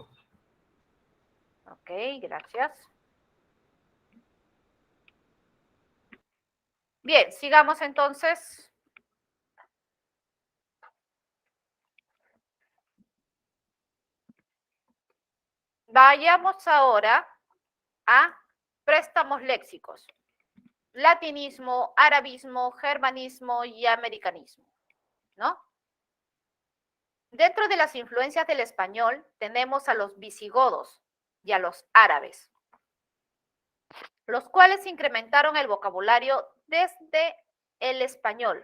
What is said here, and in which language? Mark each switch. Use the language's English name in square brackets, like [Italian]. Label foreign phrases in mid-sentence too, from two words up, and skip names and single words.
[Spanish] Ok, gracias. Bien, sigamos entonces. Vayamos ahora a préstamos léxicos. Latinismo, arabismo, germanismo y americanismo, ¿no? Dentro de las influencias del español tenemos a los visigodos y a los árabes, los cuales incrementaron el vocabulario desde el español.